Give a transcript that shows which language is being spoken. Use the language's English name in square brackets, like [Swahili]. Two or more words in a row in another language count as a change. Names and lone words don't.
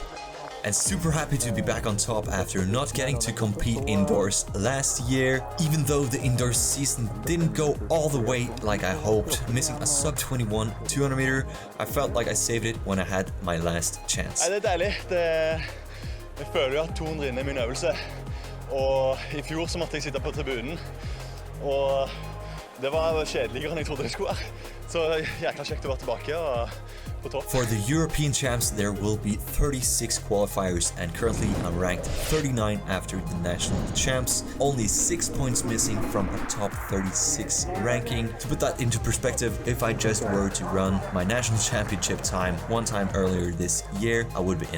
[English] And super happy to be back on top after not getting to compete indoors last year, even though the indoor season didn't go all the way like I hoped, missing a sub 21 200 meter. I felt like I saved it when I had my last chance. [Norwegian] Det deilig. Jeg føler jo at 200 min øvelse, og I fjor så måtte jeg sitte på tribunen, og Det var kjedeligere enn jeg trodde det skulle være. Så jækla kjekt å være tilbake og på topp. [English] For the European champs, there will be 36 qualifiers, and currently I'm ranked 39 after the national champs. Only 6 points missing from a top 36 ranking. To put that into perspective, if I just were to run my national championship time one time earlier this year, I would be in.